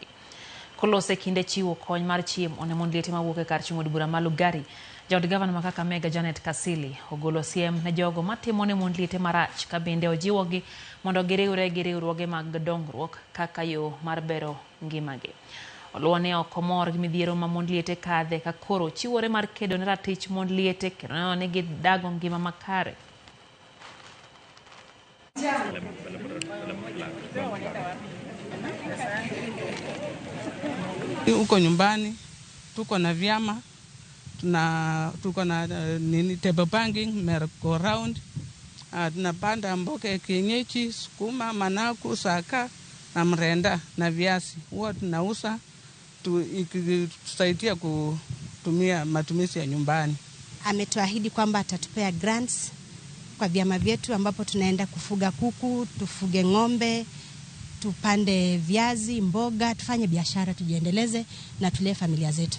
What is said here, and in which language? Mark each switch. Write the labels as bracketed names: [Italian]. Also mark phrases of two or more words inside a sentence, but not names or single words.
[Luo (Kenya and Tanzania)] Kolose kinde chiwo kony mar chiemo ne mond liete mawuok e kar chung' od bura ma Lugari, jaod gavana ma Kakamega Janet Kasili ogolo siem ne jogo matimo ne mond liete marach ka bende ojiwogi mondo giriwre gi riwruoge mag dongruok kaka yo mar bero ngimagi. Oluwo ne ok omor gi midhiero ma mond liete kadhe ka koro chiwore mar kedo ne ratich mond liete kendo ne onegi dago ngima makare. [Swahili] Uko nyumbani tuko na vyama, tuko na [English] table banking, merry-go round, [Swahili] tunapanda mboga ya kienyeji, sukuma, managu, saka na mrenda na viazi. Huwa tunauza tusaidia kutumia matumizi ya nyumbani. Ametuahidi kwamba atatupea grants kwa vyama vyetu ambapo tunaenda kufuga kuku, tufuge ng'ombe, tupande viazi, mboga, tufanye biashara, tujiendeleze na tulee familia zetu.